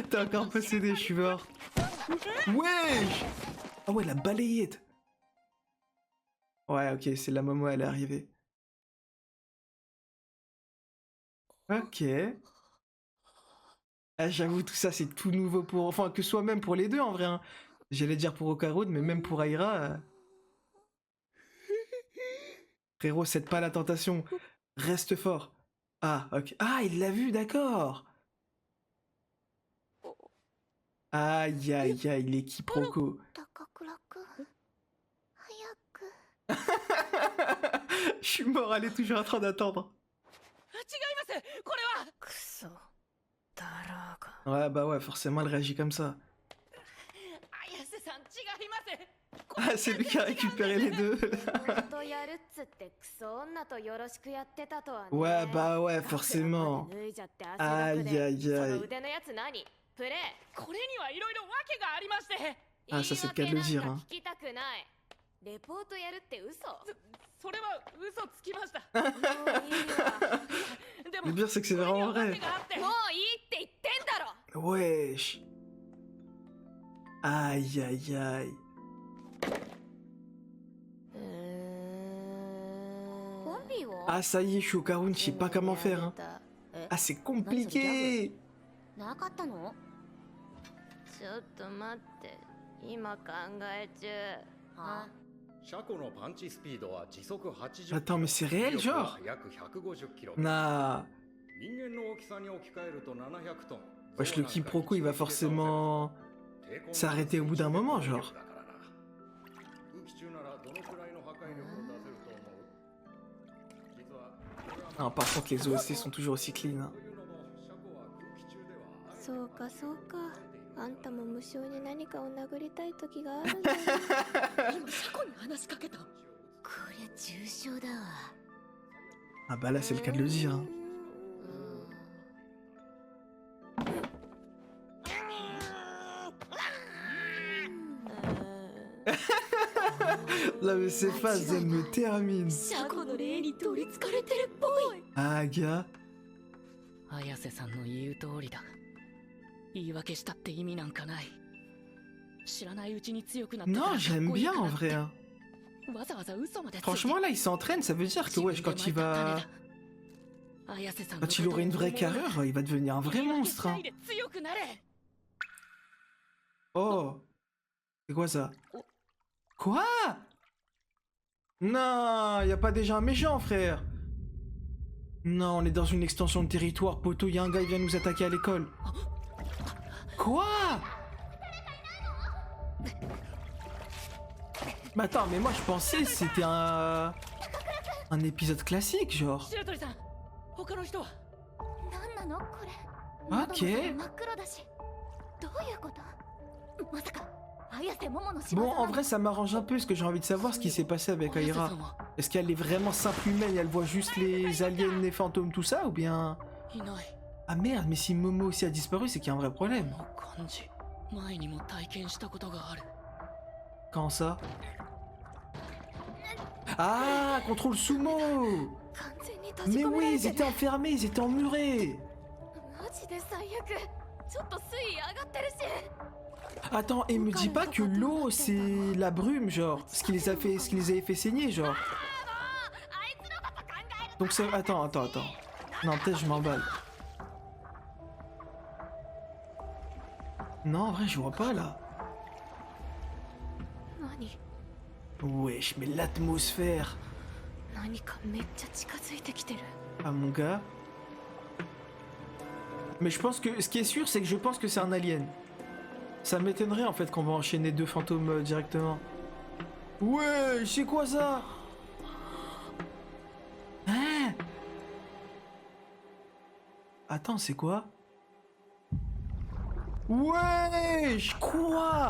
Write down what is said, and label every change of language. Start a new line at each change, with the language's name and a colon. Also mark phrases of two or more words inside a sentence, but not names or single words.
French: T'es encore possédé, je suis mort. Wesh! Ah ouais, la balayette. Ouais, ok, c'est la Momo, elle est arrivée. Ok. Ah, j'avoue, tout ça, c'est tout nouveau pour... Enfin, que ce soit même pour les deux, en vrai. Hein. J'allais dire pour Okarud, mais même pour Aira... Frérot, cède pas à la tentation. Reste fort. Ah, ok. Ah, il l'a vu, d'accord. Aïe, aïe, aïe, les quiproquos.
Japanese: 高倉くん早く
French: Je suis mort, elle est toujours en train d'attendre.
Japanese: 違いますこれはくそだらが
French: Ouais, bah ouais, forcément, elle réagit comme ça.
Japanese: 綾瀬さん違います
French: Ah, c'est lui qui a récupéré les deux.
Japanese: 本当やるっつってクソ女とよろしくやってたとはね
French: Ouais, bah ouais, forcément.
Japanese: 脱いじゃって汗だくで
French: Aïe, aïe,
Japanese: その
French: aïe.
Japanese: 腕のやつ何プレこれにはいろいろ訳がありまして
French: Ah, ça, c'est le cas de le dire,
Japanese: 言い
French: hein.
Japanese: 訳なんか聞きたくないレポートやるって嘘それは嘘つきましたもういいわで
French: Le pire, c'est que c'est vraiment
Japanese: これ
French: vrai.
Japanese: には訳があってもういいって言ってんだろ
French: Wesh. Aïe, aïe, aïe.
Japanese: コンビを
French: Ah, ça y est, je suis au Karun, je sais pas comment faire. Hein.
Japanese: え
French: Ah, c'est compliqué.
Japanese: なかったのちょっと待って今考え中は車庫のパンチスピードは時速80
French: Attends, mais c'est réel,
Japanese: 威力
French: genre
Japanese: は約150キロ
French: Nah.
Japanese: 人間の大きさに置き換えると700トン
French: Wesh, le quiproquo, il va forcément s'arrêter au bout d'un moment, genre.
Japanese: 空気中ならどのくらいの破壊力を出せると思う実は
French: Non, par contre, les OST sont toujours aussi clean. Hein.
Japanese: というのも車庫は空気中ではあるそうかそうかあんたも無性に何かを殴りたい時があるんだよ今車庫に話しかけたこりゃ重傷だわ
French: Ah bah là, c'est le cas de le dire. Hein. Là, mais ces phases, elles me terminent.
Japanese: 車庫の霊に取りつかれてるっぽい
French: Ah, gars.
Japanese: 綾瀬さんの言う通りだ言い訳したって意味なんかない知らないうちに強くなったから
French: Non, j'aime
Japanese: かっこいい
French: bien
Japanese: か
French: en
Japanese: らって
French: vrai. Hein.
Japanese: わざわざ嘘までついて
French: Franchement, là, il s'entraîne, ça veut dire que, wesh, quand il va. Quand il aurait une vraie carrure, il va devenir un vrai monstre. Hein. Oh. C'est quoi ça? Quoi? Non, y a pas déjà un méchant, frère. Non, on est dans une extension de territoire, poteau, y a un gars, il vient nous attaquer à l'école. Quoi? Mais attends, mais moi je pensais que c'était un épisode classique, genre.
Japanese: 白鳥さん他の人は何なのこれオッケー真っ黒だしどういうことまさか綾瀬桃の仕業
French: Bon, en vrai, ça m'arrange un peu parce que j'ai envie de savoir ce qui s'est passé avec
Japanese: 綾瀬さ
French: Aira.
Japanese: んは
French: Est-ce qu'elle est vraiment simple humaine et elle voit juste les aliens, les fantômes, tout ça, ou bien...
Japanese: いない
French: Ah merde, mais si Momo aussi a disparu, c'est qu'il y a un vrai problème.
Japanese: この感じ前にも体験したことがある
French: Quand ça? Ah, contrôle sumo!
Japanese: 完全に閉じ
French: Mais
Japanese: 込めら
French: oui,
Japanese: れ
French: ils
Japanese: て
French: étaient enfermés, ils étaient emmurés!
Japanese: マジで最悪ちょっと水位上がってるし
French: Attends, et me dis pas que l'eau, c'est la brume, genre, ce qui les avait fait saigner, genre.
Japanese: あいつのこと考える
French: Donc c'est... Attends. Non, peut-être je m'emballe. Non, en vrai, je vois pas, là.
Japanese: 何
French: Wesh, mais l'atmosphère.
Japanese: 何かめっちゃ近づいてきてる
French: Ah, mon gars. Mais je pense que... Ce qui est sûr, c'est que je pense que c'est un alien. Ça m'étonnerait, en fait, qu'on va enchaîner deux fantômes directement. Ouais, c'est quoi ça? Hein? Attends, c'est quoi? Wesh, quoi?